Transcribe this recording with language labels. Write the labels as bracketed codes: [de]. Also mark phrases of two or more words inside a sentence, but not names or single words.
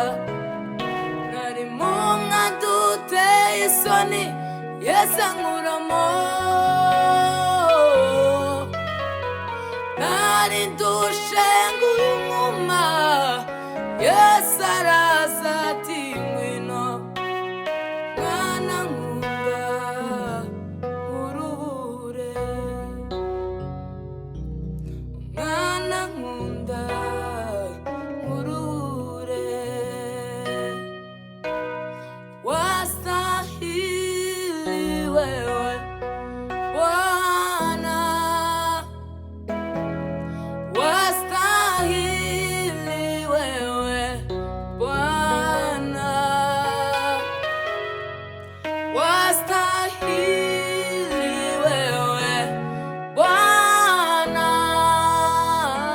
[rw] Nari mu duteye isoni, Yesu ankuramo, nari ndushe nguyu mwuma, Yesu araza ati ngwino mwana nkunda nkuruhure. Mwana nkunda nkuruhure. [sw] Wastahili wewe Bwana, wastahili wewe Bwana, wastahili wewe Bwana,